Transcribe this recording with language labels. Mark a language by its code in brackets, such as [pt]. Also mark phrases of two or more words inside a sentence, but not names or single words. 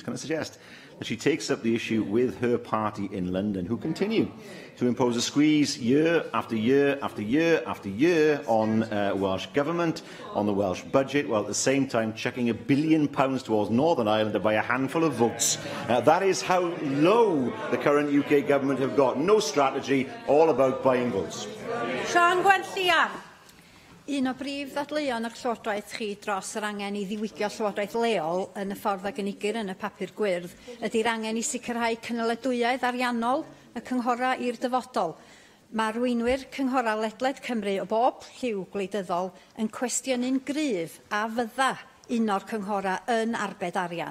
[en] Can I suggest that she takes up the issue with her party in London, who continue to impose a squeeze year after year after year after year on Welsh Government, on the Welsh budget, while at the same time chucking £1 billion towards Northern Ireland by a handful of votes. That is how low the current UK Government have got. No strategy, all about buying votes. Sian Gwenllian. [cy] Un o brif ddadleuon yr Llywodraeth chi dros yr angen i ddiwygio Llywodraeth leol yn y ffordd ag unigir yn y papur gwyrdd ydy'r angen i sicrhau cynaledwyaidd ariannol y cynghora i'r dyfodol. Mae arweinwyr cynghora ledled Cymru o bob lliw gwleidyddol yn cwestiynu'n gryf a fydda un o'r cynghora yn arbed arian.